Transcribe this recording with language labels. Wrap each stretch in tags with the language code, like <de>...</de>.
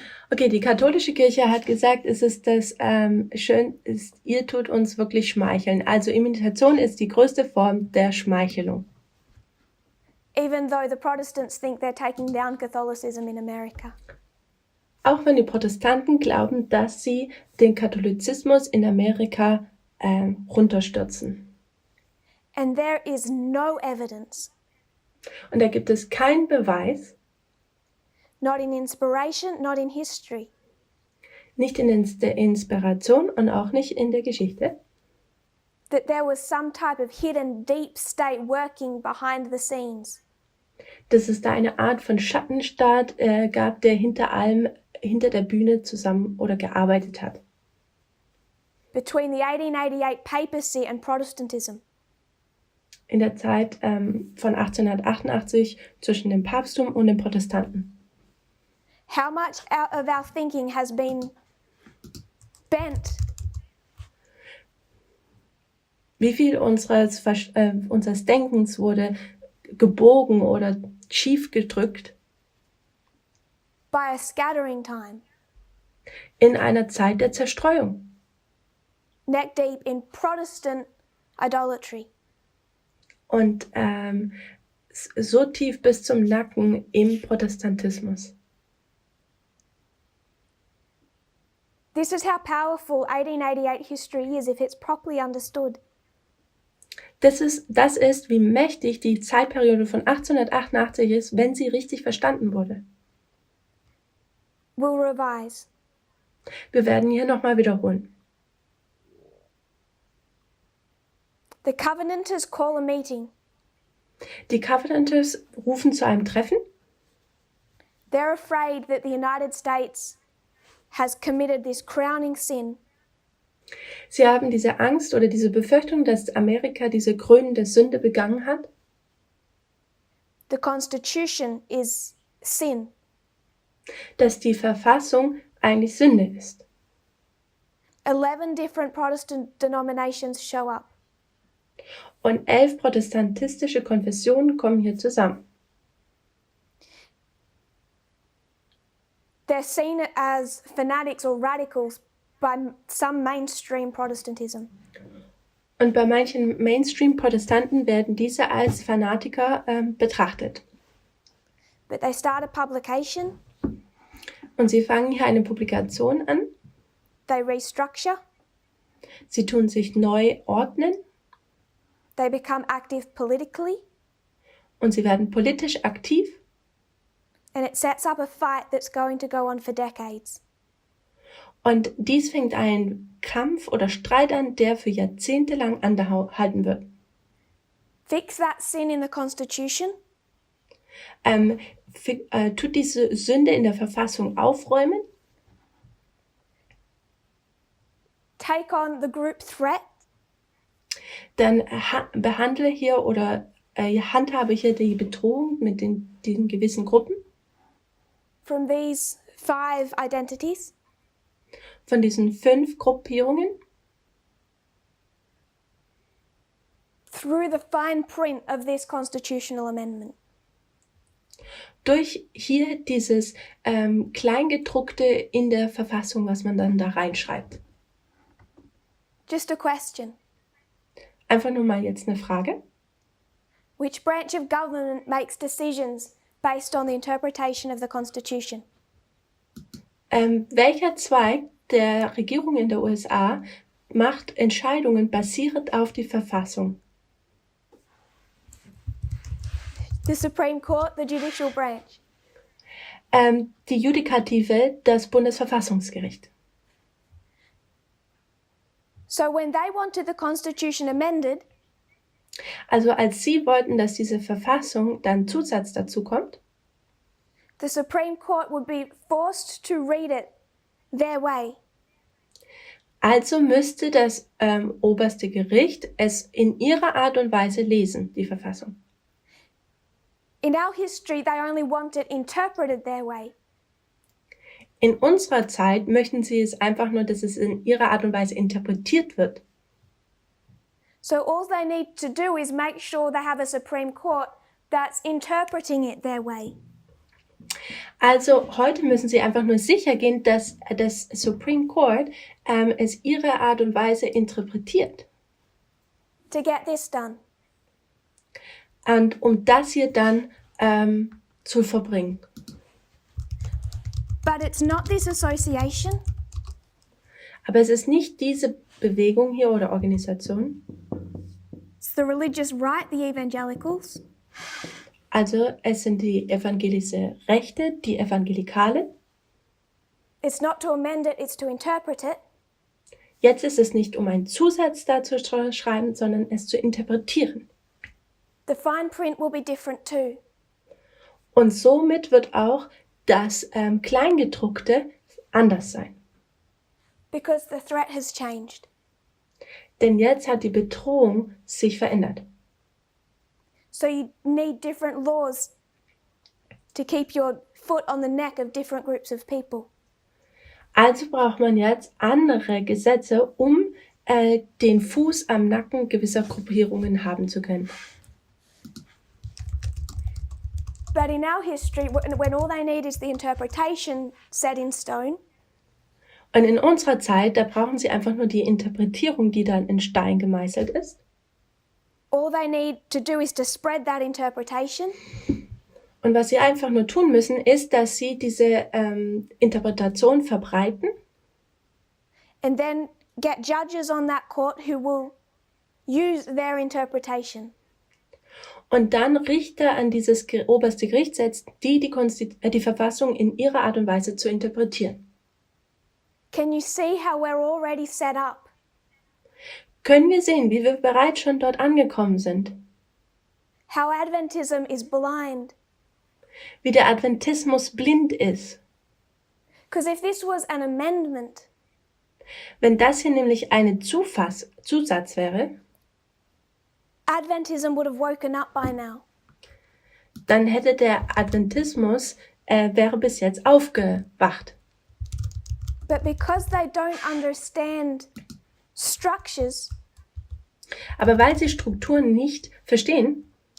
<de>Okay, die katholische Kirche hat gesagt, es ist ihr tut uns wirklich schmeicheln. Also Imitation ist die größte Form der Schmeichelung.</de> <en>Even though the Protestants think they're taking down Catholicism in America.</en> <de>Auch wenn die Protestanten glauben, dass sie den Katholizismus in Amerika runterstürzen.</de> <en>And there is no evidence,</en> <de>Und da gibt es keinen Beweis,</de> <en>not in inspiration, not in history,</en> <de>nicht in der Inspiration und auch nicht in der Geschichte,</de> <en>that there was some type of hidden deep state working behind the scenes.</en> <de>dass es da eine Art von Schattenstaat gab, der hinter der Bühne zusammen oder gearbeitet hat.</de> <en>Between the 1888 papacy and Protestantism.</en> <de>In der Zeit von 1888 zwischen dem Papsttum und den Protestanten.</de> <en>How much of our thinking has been bent?</en> <de>Wie viel unseres Denkens wurde gebogen oder schief gedrückt</de> <en>By a scattering time,</en> <de>in einer Zeit der Zerstreuung,</de> <en>neck deep in Protestant idolatry.</en> <de>und so tief bis zum Nacken im Protestantismus.</de> <en>This is how powerful 1888 history is if it's properly understood.</en> <de>Das ist, wie mächtig die Zeitperiode von 1888 ist, wenn sie richtig verstanden wurde.</de> <en>We'll revise.</en> <de>Wir werden hier nochmal wiederholen.</de> <en>The Covenanters call a meeting.</en> <de>Die Covenanters rufen zu einem Treffen.</de> <en>They're afraid that the United States has committed this crowning sin.</en> <de>Sie haben diese Angst oder diese Befürchtung, dass Amerika diese krönende Sünde begangen hat.</de> <en>The Constitution is sin.</en> <de>Dass die Verfassung eigentlich Sünde ist.</de> <en>11 different Protestant denominations show up.</en> <de>Und 11 protestantistische Konfessionen kommen hier zusammen.</de> <en>They're seen as fanatics or radicals by some mainstream Protestantism.</en> <de>Und bei manchen Mainstream-Protestanten werden diese als Fanatiker betrachtet.</de> <en>But they start a publication,</en> <de>Und sie fangen hier eine Publikation an.</de> <en>they restructure,</en> <de>Sie tun sich neu ordnen</de> <en>they become active politically,</en> <de>und sie werden politisch aktiv.</de> <en>and it sets up a fight that's going to go on for decades.</en> <de>Und dies fängt einen Kampf oder Streit an, der für Jahrzehnte lang anhalten wird.</de> <en>Fix that sin in the Constitution,</en> <de>Tut diese Sünde in der Verfassung aufräumen,</de> <en>take on the group threat,</en> <de>dann behandle hier oder handhabe hier die Bedrohung mit den gewissen Gruppen,</de> <en>from these 5 identities,</en> <de>von diesen 5 Gruppierungen,</de> <en>through the fine print of this constitutional amendment.</en> <de>durch hier dieses Kleingedruckte in der Verfassung, was man dann da reinschreibt.</de> <en>Just a question.</en> <de>Einfach nur mal jetzt eine Frage.</de> <en>Which branch of government makes decisions based on the interpretation of the Constitution?</en> <de>Welcher Zweig der Regierung in der USA macht Entscheidungen basierend auf die Verfassung?</de> <en>The Supreme Court, the judicial branch.</en> <de>Die Judikative, das Bundesverfassungsgericht.</de> <en>So when they wanted the Constitution amended,</en> <de>Also als sie wollten, dass diese Verfassung dann Zusatz dazu kommt,</de> <en>the Supreme Court would be forced to read it their way.</en> <de>also müsste das oberste Gericht es in ihrer Art und Weise lesen, die Verfassung.</de> <en>In our history, they only want it interpreted their way.</en> <de>In unserer Zeit möchten sie es einfach nur, dass es in ihrer Art und Weise interpretiert wird.</de> <en>So all they need to do is make sure they have a Supreme Court that's interpreting it their way.</en> <de>Also heute müssen sie einfach nur sicher gehen, dass das Supreme Court es ihrer Art und Weise interpretiert.</de> <en>To get this done.</en> <de>Und um das hier dann zu verbringen.</de> <en>But it's not this association</en> <de>Aber es ist nicht diese Bewegung hier oder Organisation.</de> <en>It's the religious right, the evangelicals,</en> <de>Also es sind die evangelische Rechte, die Evangelikalen.</de> <en>it's not to amend it, it's to interpret it.</en> <de>Jetzt ist es nicht, um einen Zusatz dazu zu schreiben, sondern es zu interpretieren.</de> <en>The fine print will be different too.</en> <de>Und somit wird auch das Kleingedruckte anders sein.</de> <en>Because the threat has changed.</en> <de>Denn jetzt hat die Bedrohung sich verändert.</de> <en>So you need different laws to keep your foot on the neck of different groups of people.</en> <de>Also braucht man jetzt andere Gesetze, um den Fuß am Nacken gewisser Gruppierungen haben zu können.</de> <en>But in our history, when all they need is the interpretation set in stone,</en> <de>Und in unserer Zeit, da brauchen sie einfach nur die Interpretierung, die dann in Stein gemeißelt ist.</de> <en>all they need to do is to spread that interpretation,</en> <de>Und was sie einfach nur tun müssen, ist, dass sie diese Interpretation verbreiten</de> <en>and then get judges on that court who will use their interpretation.</en> <de>und dann Richter an dieses oberste Gericht setzt, die Verfassung in ihrer Art und Weise zu interpretieren.</de> <en>Can you see how we're already set up?</en> <de>Können wir sehen, wie wir bereits schon dort angekommen sind?</de> <en>How Adventism is blind?</en> <de>Wie der Adventismus blind ist.</de> <en>Because if this was an amendment,</en> <de>Wenn das hier nämlich ein Zusatz wäre,</de> <en>Adventism would have woken up by now.</en> <de>dann hätte der Adventismus wäre bis jetzt aufgewacht.</de> <en>But because they don't understand structures,</en> <de>Aber weil sie Strukturen nicht verstehen,</de>